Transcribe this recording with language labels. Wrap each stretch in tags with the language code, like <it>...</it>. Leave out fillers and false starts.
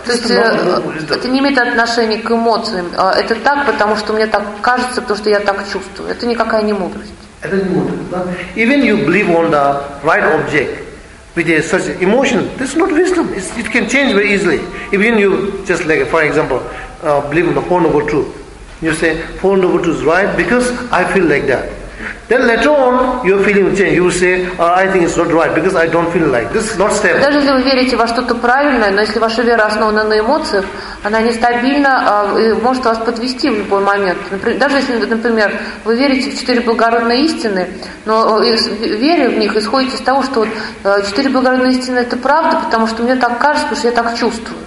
<ru>То есть это не имеет отношения к эмоциям. Это так, потому что мне так кажется, потому что я так чувствую. Это никакая не мудрость. Это не мудрость.</ru> <en>Even you believe on the right object, with such emotion, that's not wisdom. It can change very easily. Even you, just like, for example, believe in the four noble truth. You say, four noble truth is right because I feel like that. Then later on, your feeling will change. You will say, I think it's not right because I don't feel like. This is not stable.</en> <ru>Даже если вы верите во что-то правильное, но если ваша вера основана на эмоциях, она нестабильна, может вас подвести в любой момент. Например, даже если, например, вы верите в четыре благородные истины, но веря в них, исходите из того, что четыре благородные истины – это правда, потому что мне так кажется, потому что я так чувствую.</ru>